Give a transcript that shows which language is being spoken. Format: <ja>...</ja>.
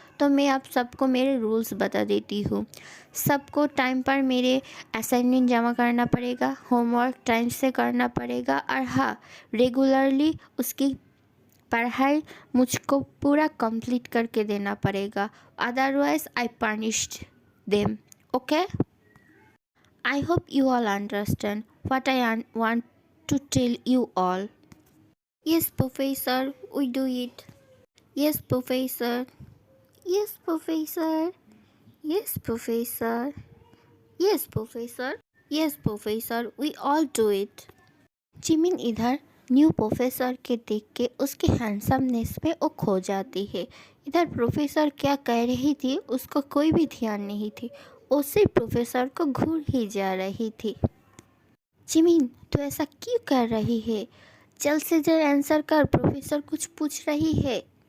<hi>तो मैं आप सबको मेरे रूल्स बता देती हूँ। सबको टाइम पर मेरे असाइनमेंट जमा करना पड़ेगा, होमवर्क टाइम से करना पड़ेगा, और हाँ, रेगुलरली उसकी पढ़ाई मुझको पूरा कंप्लीट करके देना पड़ेगा,</hi> <en>Otherwise I punished them. Okay? I hope you all understand what I want to tell you all. Yes, Professor, we do it. Yes, Professor. Yes, Professor. Yes, Professor. Yes, Professor. Yes, Professor, we all do it.</en> <hi>Jimin इधर new professor के देख के उसके handsomeness में वो खो जाती है। इधर प्रोफेसर क्या कह रही थी उसको कोई भी ध्यान नहीं थी, उसी प्रोफेसर को घूर ही जा रही थी। जिमिन, तू ऐसा क्यों कर रही है, जल्द से जल्द आंसर कर, प्रोफेसर कुछ पूछ रही है।</hi>